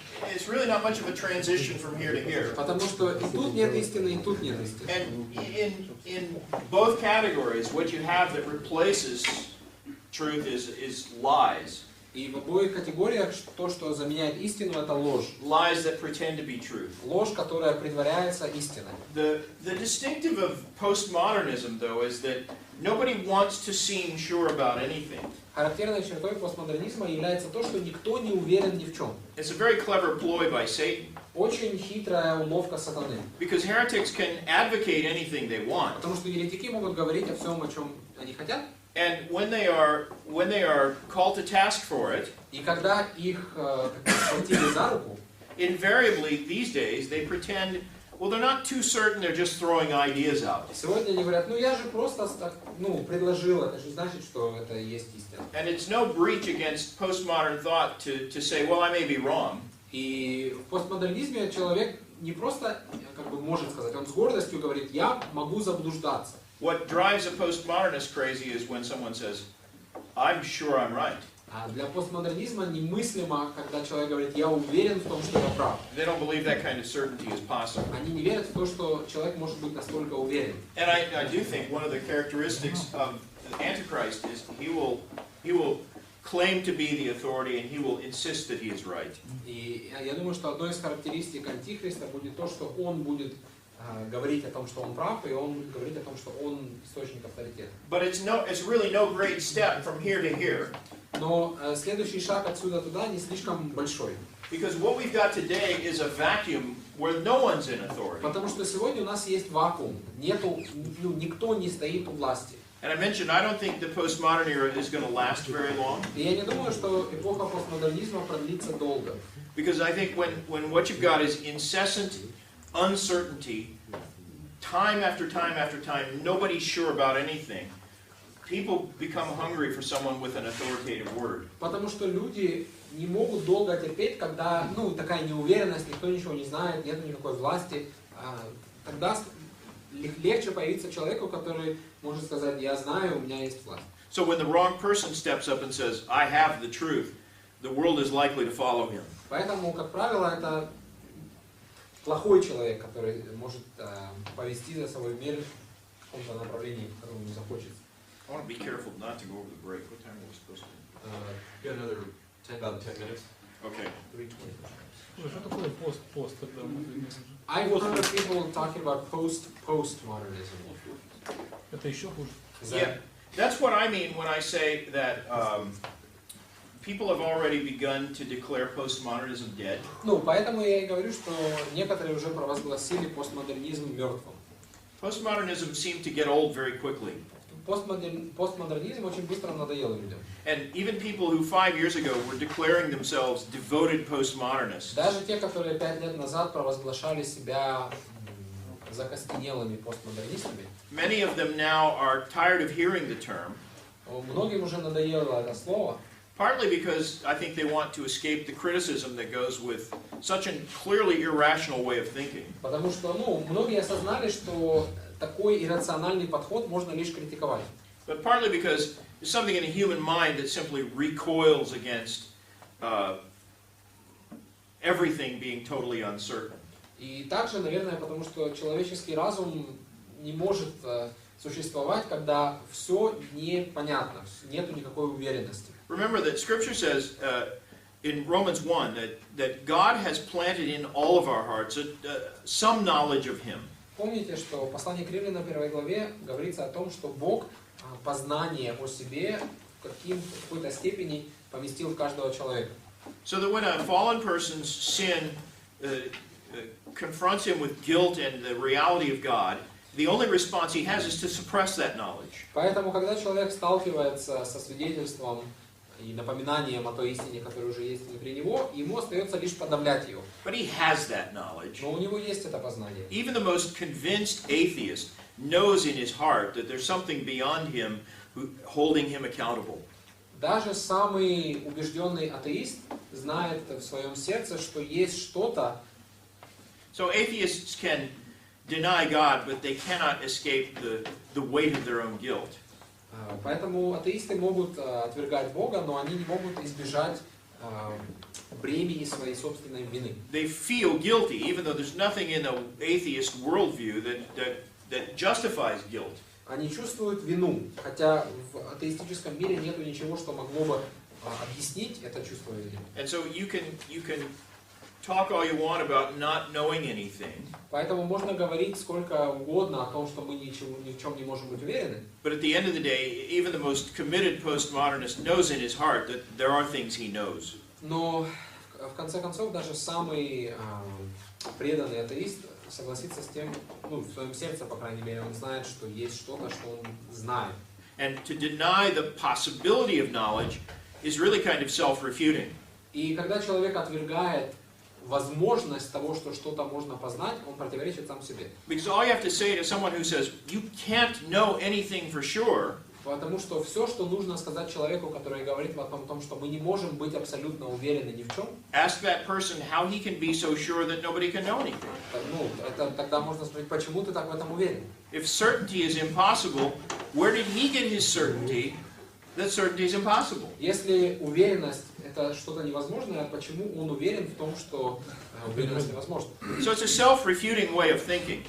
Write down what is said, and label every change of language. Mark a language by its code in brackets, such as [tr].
[en] It's really not much of a transition from here to here. [ru] Потому что и тут нет истины, и тут нет истины. [en] And in both categories, what you have that replaces truth is lies. [ru] И в обоих категориях то, что заменяет истину, это ложь. [en] Lies that pretend to be truth. [ru] Ложь, которая притворяется истиной. [en] The distinctive of postmodernism, though, is that nobody wants to seem sure about anything. [ru] Характерной чертой постмодернизма является то, что никто не уверен ни в чем. [en] It's a very clever ploy by Satan. [ru] Очень хитрая уловка сатаны. [en] Because heretics can advocate anything they want. [ru] Потому что еретики могут говорить о всем, о чем они хотят. [en] And when they are called to task for it, [ru] И когда их схватили за руку, [en] invariably these days they pretend, well, they're not too certain, they're just throwing ideas out. [ru] сегодня они говорят, я же просто предложил, это же значит, что это и есть истина. [en] And it's no breach against postmodern thought to say, well, I may be wrong. [ru] И в постмодернизме человек не просто может сказать, он с гордостью говорит, я могу заблуждаться. [en] What drives a postmodernist crazy is when someone says, I'm sure I'm right. [ru] А для постмодернизма немыслимо, когда человек говорит, я уверен в том, что я прав. [en] They don't believe that kind of certainty is possible. [ru] Они не верят в то, что человек может быть настолько уверен. [en] And I do think one of the characteristics of the Antichrist is he will claim to be the authority and he will insist that he is right. [ru] И я думаю, что одной из характеристик Антихриста будет то, что он будет говорить о том, что он прав, и он будет говорить о том, что он источник авторитета. [en] But it's really no great step from here to here. [ru] Но следующий шаг отсюда туда не слишком большой. [en] Because what we've got today is a vacuum where no one's in authority. [ru] Потому что сегодня у нас есть вакуум, никто не стоит у власти. [en] And I mentioned I don't think the postmodern era is going to last very long. [ru] И я не думаю, что эпоха постмодернизма продлится долго. [en] Because I think when what you've got is incessant uncertainty, time after time after time, nobody's sure about anything. People become hungry for someone with an authoritative word. [ru] Потому что люди не могут долго терпеть, когда такая неуверенность, никто ничего не знает, нет никакой власти. Тогда легче появиться человеку, который может сказать, я знаю, у меня есть власть. [en] So when the wrong person steps up and says, I have the truth, the world is likely to follow him. [ru] Поэтому, как правило, это плохой человек, который может повести за собой мир в каком-то направлении, в котором ему захочется. [en] I want to be careful not to go over the break. What time are we supposed to? Got another about 10 minutes. Okay. 3:20. [ru] Что такое пост? [en] I will hear people talking about postmodernism. [ru] Это еще хуже. [en] Yeah, that's what I mean when I say that people have already begun to declare postmodernism dead. [ru] Поэтому я и говорю, что некоторые уже провозгласили постмодернизм мертвым. [en] Postmodernism seemed to get old very quickly. [ru] Постмодернизм очень быстро надоел людям. [en] And even people who 5 years ago were declaring themselves devoted postmodernists. [ru] Даже те, которые 5 лет назад провозглашали себя закостенелыми постмодернистами, [en] Many of them now are tired of hearing the term. [ru] Многим уже надоело это слово. [en] Partly because I think they want to escape the criticism that goes with such a clearly irrational way of thinking. [ru] Потому что, многие осознали, что такой иррациональный подход можно лишь критиковать. [en] But partly because there's something in a human mind that simply recoils against everything being totally uncertain. [ru] И также, наверное, потому что человеческий разум не может существовать, когда все непонятно, нету никакой уверенности. [en] Remember that Scripture says in Romans 1 that God has planted in all of our hearts some knowledge of Him. [ru] Помните, что в послании к Римлянам 1 главе говорится о том, что Бог познание о себе в какой-то степени поместил в каждого человека. [en] So that when a fallen person's sin confronts him with guilt and the reality of God, the only response he has is to suppress that knowledge. [ru] Поэтому, когда человек сталкивается со свидетельством и напоминанием о той истине, которая уже есть внутри него, ему остается лишь подавлять ее. [en] But he has that knowledge. [ru] Но у него есть это познание. [en] Even the most convinced atheist knows in his heart that there's something beyond him holding him accountable. [ru] Даже самый убежденный атеист знает в своем сердце, что есть что-то. [en] So atheists can deny God, but they cannot escape the weight of their own guilt. [ru] Поэтому атеисты могут отвергать Бога, но они не могут избежать бремени своей собственной вины. [en] They feel guilty, even though there's nothing in the atheist worldview that justifies guilt. [ru] Они чувствуют вину, хотя в атеистическом мире нету ничего, что могло бы объяснить это чувство вины. [en] And so you can talk all you want about not knowing anything. [ru] Поэтому можно говорить сколько угодно о том, что мы ни в чем не можем быть уверены. [en] But at the end of the day, even the most committed postmodernist knows in his heart that there are things he knows. [ru] Но в конце концов даже самый преданный атеист согласится с тем, ну, в своем сердце, по крайней мере, он знает, что есть что-то, что он знает. [en] And to deny the possibility of knowledge is really kind of self-refuting. [ru] И когда человек отвергает возможность того, что что-то можно познать, он противоречит сам себе. [en] Because all you have to say to someone who says, you can't know anything for sure, [ru] Потому что все, что нужно сказать человеку, который говорит о том, что мы не можем быть абсолютно уверены ни в чем, [en] ask that person how he can be so sure that nobody can know anything. [ru] ну, это тогда можно спросить, почему ты так в этом уверен? [en] If certainty is impossible, where did he get his certainty that certainty is impossible? [ru] Если уверенность это что-то невозможное, почему он уверен в том, что уверенность невозможна? [en] So it's a self-refuting way of thinking.